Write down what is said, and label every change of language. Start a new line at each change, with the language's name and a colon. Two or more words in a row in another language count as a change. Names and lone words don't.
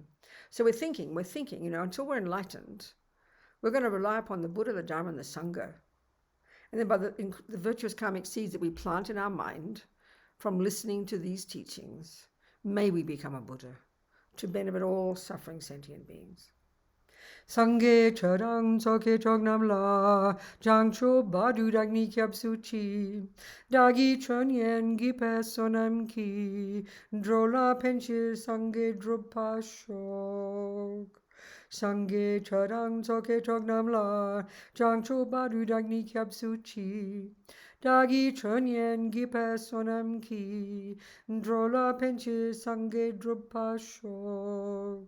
English: So we're thinking, you know, until we're enlightened, we're going to rely upon the Buddha, the Dharma, and the Sangha. And then by the virtuous karmic seeds that we plant in our mind from listening to these teachings, may we become a Buddha to benefit all suffering sentient beings.
Tibetan: སངས་རྒྱས་ཆོས་དང་ཚོགས་ཀྱི་མཆོག་རྣམས་ལ། བྱང་ཆུབ་བར་དུ་བདག་ནི་སྐྱབས་སུ་མཆི། བདག་གིས་ཆོས་ཉན་བགྱིས་པའི་བསོད་ནམས་ཀྱིས། འགྲོ་ལ་ཕན་ཕྱིར་སངས་རྒྱས་འགྲུབ་པར་ཤོག. སངས་རྒྱས་ཆོས་དང་ཚོགས་ཀྱི་མཆོག་རྣམས་ལ། བྱང་ཆུབ་བར་དུ་བདག་ནི་སྐྱབས་སུ་མཆི། བདག་གིས་ཆོས་ཉན་བགྱིས་པའི་བསོད་ནམས་ཀྱིས། འགྲོ་ལ་ཕན་ཕྱིར་སངས་རྒྱས་འགྲུབ་པར་ཤོག.